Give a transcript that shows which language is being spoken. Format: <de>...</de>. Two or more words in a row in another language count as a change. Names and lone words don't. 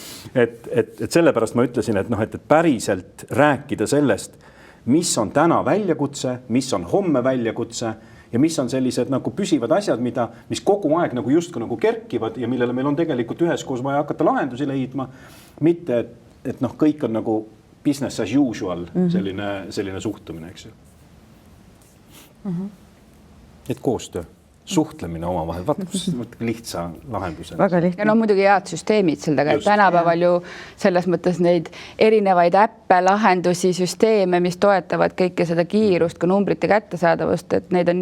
<et>Et sellepärast ma ütlesin, et noh, et päriselt rääkida sellest, mis on täna väljakutse, mis on homme väljakutse ja mis on sellised nagu püsivad asjad, mis kogu aeg nagu justkui nagu kerkivad ja millele meil on tegelikult üheskoos vaja hakata lahendusi leidma. Mitte, et noh, kõik on nagu</et> <en>business as usual,</en> <et>selline suhtumine, eks ju. Et koostöö. Suhtlemine omavahel, vaata lihtsa lahendusena. Väga lihtne. Ja no muidugi head süsteemid seal taga, et tänapäeval ju selles mõttes neid erinevaid äppe, lahendusi, süsteeme, mis toetavad kõike seda kiirust, ka numbrite kättesaadavust, et neid on</et>